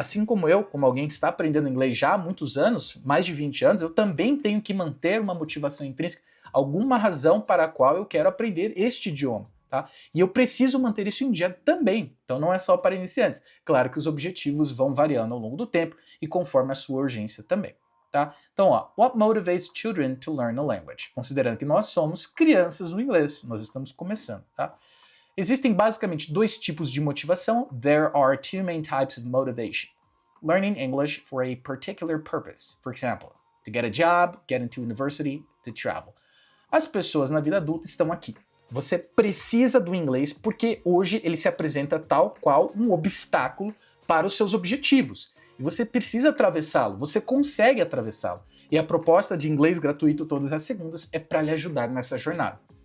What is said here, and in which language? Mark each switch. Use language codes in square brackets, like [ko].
[pt] Assim como eu, como alguém que está aprendendo inglês já há muitos anos, mais de 20 anos, eu também tenho que manter uma motivação intrínseca, alguma razão para a qual eu quero aprender este idioma, tá? E eu preciso manter isso em dia também, então não é só para iniciantes. Claro que os objetivos vão variando ao longo do tempo e conforme a sua urgência também, tá? Então, ó, [en] what motivates children to learn a language? [pt] Considerando que nós somos crianças no inglês, nós estamos começando, tá? Existem basicamente dois tipos de motivação. [en] There are two main types of motivation. Learning English for a particular purpose. For example, to get a job, get into university, to travel. [pt] As pessoas na vida adulta estão aqui. Você precisa do inglês porque hoje ele se apresenta tal qual um obstáculo para os seus objetivos. E você precisa atravessá-lo, você consegue atravessá-lo. E a proposta de inglês gratuito todas as segundas é para lhe ajudar nessa jornada.